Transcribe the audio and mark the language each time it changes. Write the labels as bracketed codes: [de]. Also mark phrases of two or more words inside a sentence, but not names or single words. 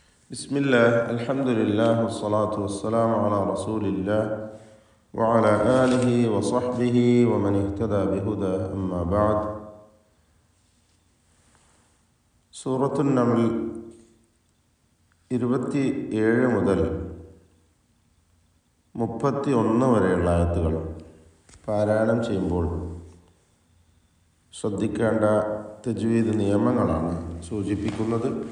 [ar] بسم الله الحمد لله والصلاة والسلام على رسول الله وعلى آله وصحبه ومن اهتدى بهدى أما بعد. [ml] സൂറത്തുൻ നംൽ 27 മുതൽ 31 വരെയുള്ള ആയത്തുകൾ പാരായണം ചെയ്യുമ്പോൾ ശ്രദ്ധിക്കേണ്ട തജ്വീദ് നിയമങ്ങളാണ് സൂചിപ്പിക്കുന്നത്.